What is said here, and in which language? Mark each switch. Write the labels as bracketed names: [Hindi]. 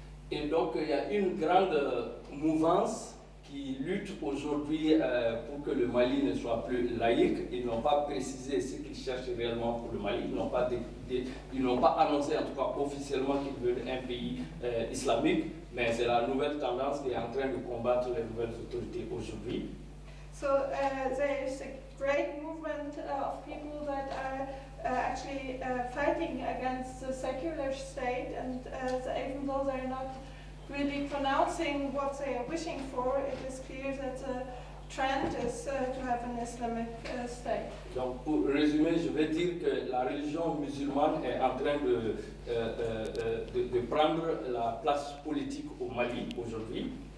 [French] Et donc il y a une grande mouvance qui luttent aujourd'hui pour que le Mali ne soit plus laïque. Ils n'ont pas précisé ce qu'ils cherchent réellement pour le Mali. Ils n'ont pas annoncé, en tout cas officiellement, qu'ils veulent un pays islamique, mais c'est la nouvelle tendance qui est en train de combattre les nouvelles autorités aujourd'hui. [English] So there is a great movement of people that are actually fighting against the secular state, and even though they're not really pronouncing what they are wishing for, it is clear that the trend is to have an Islamic state. [French] Donc pour résumer, je vais dire que la religion musulmane est en train de prendre la place politique au Mali aujourd'hui.